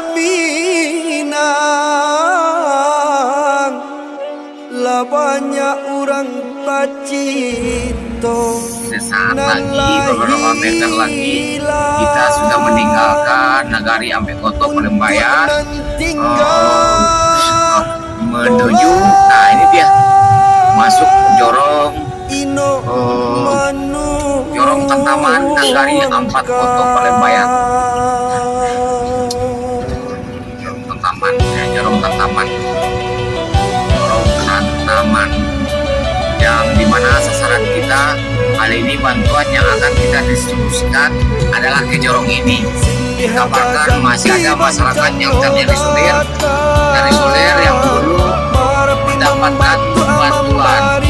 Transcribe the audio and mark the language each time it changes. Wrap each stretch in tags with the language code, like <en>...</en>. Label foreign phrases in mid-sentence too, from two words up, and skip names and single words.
<min>Minang, lah banyak orang tak cito.</min> <id>Sesaat lagi, beberapa meter lagi, kita sudah meninggalkan Nagari Ampe Koto Palembayan, menuju, nah ini dia, masuk Jorong, Jorong Kantaman, Nagari Ampe Koto Palembayan. Jorong Kantaman, Jorong Kantaman, Jorong Kantaman, yang dimana sasaran kita kali ini, bantuan yang akan kita distribusikan adalah ke Jorong ini. Dikabarkan masih ada masyarakat yang terjadi dari Soler yang belum mendapatkan bantuan.</id>